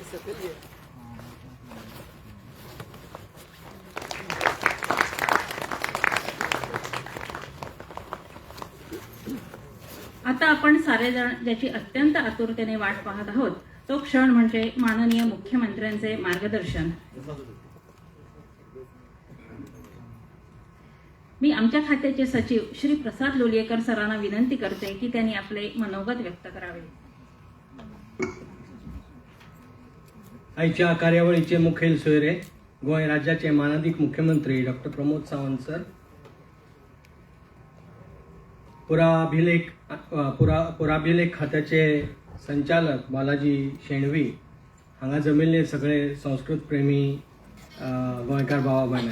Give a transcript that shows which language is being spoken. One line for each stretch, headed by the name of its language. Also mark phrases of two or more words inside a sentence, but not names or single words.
Marathi: आता आपण सारेजण ज्याची अत्यंत आतुरतेने वाट पाहत आहोत तो क्षण म्हणजे माननीय मुख्यमंत्र्यांचे मार्गदर्शन. मी आमच्या खात्याचे सचिव श्री प्रसाद लोलियेकर सरांना विनंती करते की त्यांनी आपले मनोगत व्यक्त करावे.
Konkani: आजच्या कार्यावळीचे मुखेल सोयरे गोय राज्याचे माननीय मुख्यमंत्री डॉक्टर प्रमोद सावंत सर, पुराभिलेख खात्याचे संचालक बालाजी शेणवी हांगा जमिल्ले सगळे संस्कृत प्रेमी गोंयकार भावा भयणां.